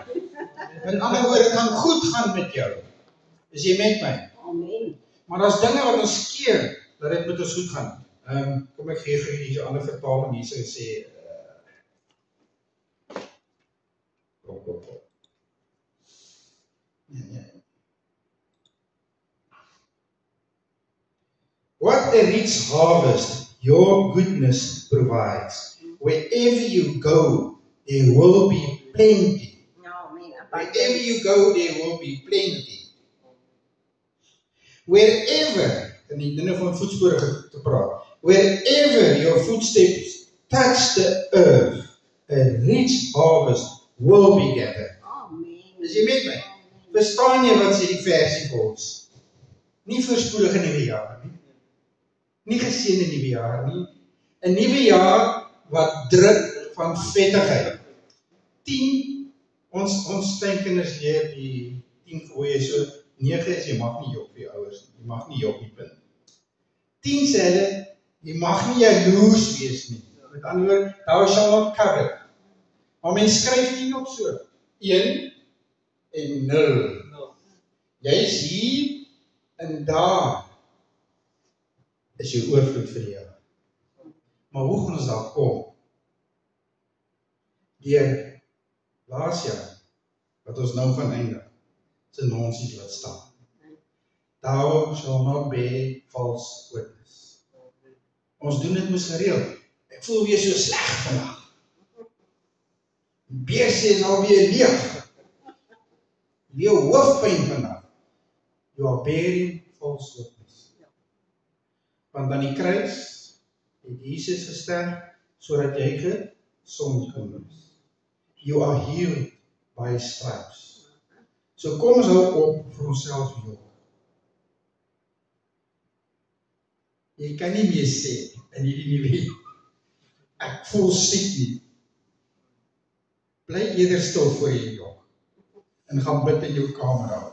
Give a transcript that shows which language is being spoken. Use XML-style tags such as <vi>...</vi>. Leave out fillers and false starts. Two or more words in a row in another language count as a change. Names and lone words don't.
<af>In ander woorde, dit gaan goed gaan met jou. Is jy met my? Amen. Maar daar's dinge wat ons keer dat dit met ons goed gaan. Kom ek gee vir julle 'n ander vertaling hier sê kom. Ja.</af> <en>What a rich harvest your goodness provides. Wherever you go, there will be plenty. Amen. Wherever you go, there will be plenty. Wherever,</en> <af>en die dinge van voetspore te praat,</af> <en>wherever your footsteps touch the earth, a rich harvest will be gathered.</en> <af>Amen. Is jy met my? Verstaan jy wat sê die versie vir ons? Nie voorspoedige nuwe jaar nie. Nie geseënde nuwe jaar nie. 'n Nuwe jaar wat drup van vettigheid. 10, ons kleinkinders leer die 10 gebooie so 9 is jy mag nie jok vir jou ouers nie. Jy mag nie jok nie, punt. 10 sê hulle, jy mag nie jaloers wees nie. Met ander woorde,</af> <en>thou shall not covet.</en> <af>Maar mens skryf nie op so 1 en 0. Jy is hier en daar is jou oorvloed vir die jaar. Maar hoe gaan ons daar kom? Deur laas jaar, wat ons nou gaan eindig, se nonsies laat staan.</af> <en>Thou shall not bear false witness.</en> <af>Ons doen dit mos gereeld. Ek voel weer so sleg vandag. Beeste is alweer leeg. Jou hoofpyn vandag.</af> <en>You are bearing false witness.</en> <af>Want aan die kruis het Jesus gesterf sodat jy gesond kan wees.</af> <en>You are healed by his stripes.</en> <af>So kom ons hou op vir onsself jok. Jy kan nie meer sê in hierdie nuwe jaar, ek voel siek nie. Bly eerder stil voor jy jok. en gaan bid in jou kamer af,</af>